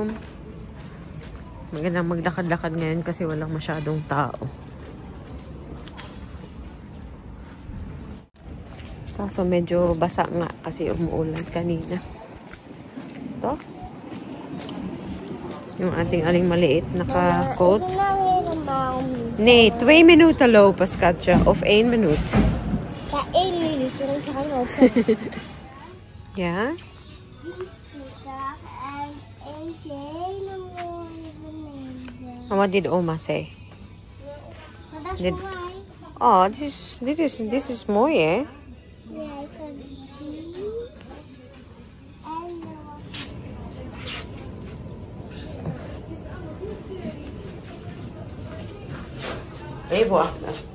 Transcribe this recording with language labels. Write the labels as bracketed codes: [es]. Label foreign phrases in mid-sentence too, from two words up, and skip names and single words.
[tl] Magandang maglakad-lakad ngayon kasi walang masyadong tao. Kaso medyo basa nga kasi umuulan kanina. Ito. Yung ating aling maliit naka-coat. [nl] Nee, 2 minuten lopen, schatje. Of 1 minuut. Ja, 1 minuut. Dan is hij lopen. Ja? Die zit daar en eentje hele mooie beneden. [en] And what did Oma say? [nl] Maar dat is voor mij. [en] Oh, this is [nl] mooi, hè? Ja, ik kan die. En Even wachten.